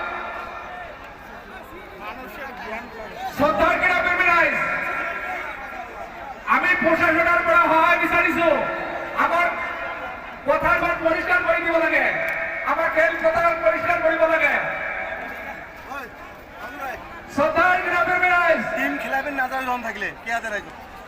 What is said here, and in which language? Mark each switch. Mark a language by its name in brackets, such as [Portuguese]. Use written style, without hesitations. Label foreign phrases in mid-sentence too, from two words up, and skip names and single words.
[Assamese] শ্ৰদ্ধাৰ ক্ৰীড়াপ্ৰেমী ৰাইজ, আমি প্ৰশাসনৰ পৰা সহায় বিচাৰিছো। আমাৰ পথাৰখন পৰিষ্কাৰ কৰি দিব লাগে, আমাৰ খেলপথাৰ পৰিষ্কাৰ কৰিব লাগে। শ্ৰদ্ধাৰ ক্ৰীড়াপ্ৰেমী ৰাইজ, [Bangla] টিম খেলাবেন না জন থাকলে কে হাতে রাখবে